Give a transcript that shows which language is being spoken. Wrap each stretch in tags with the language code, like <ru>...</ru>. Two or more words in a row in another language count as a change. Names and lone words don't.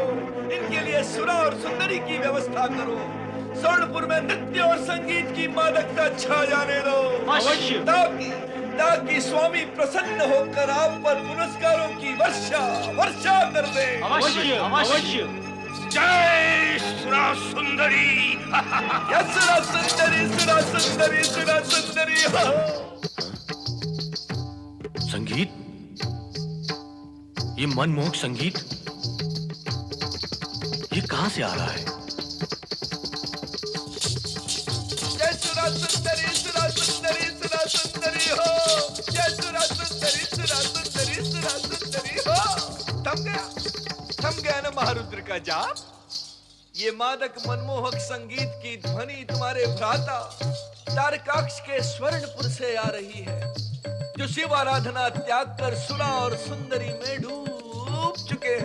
<hi>इनके लिए सुरा और सुंदरी की व्यवस्था करो। स्वर्णपुर में नृत्य और संगीत की मादकता छा जाने दो, अवश्य। ताकि स्वामी प्रसन्न होकर आप पर पुरस्कारों की वर्षा वर्षा कर दे। अवश्य अवश्य। जय सुरा सुंदरी। या सुरा सुंदरी सुरा सुंदरी सुरा सुंदरी हो। संगीत, ये मनमोहक संगीत, ये कहां से आ रहा है? जय सुरा सुंदरी सुरा सुंदरी सुरा सुंदरी हो। जय सुरा सुंदरी सुरा सुंदरी सुरा सुंदरी हो। थम गया ना महारुद्र का जाप? ये मादक मनमोहक संगीत की ध्वनि तुम्हारे भ्राता तारकाक्ष के स्वर्णपुर से आ रही है, जो शिव आराधना त्याग कर सुरा और सुंदरी में डूब चुके हैं।</hi>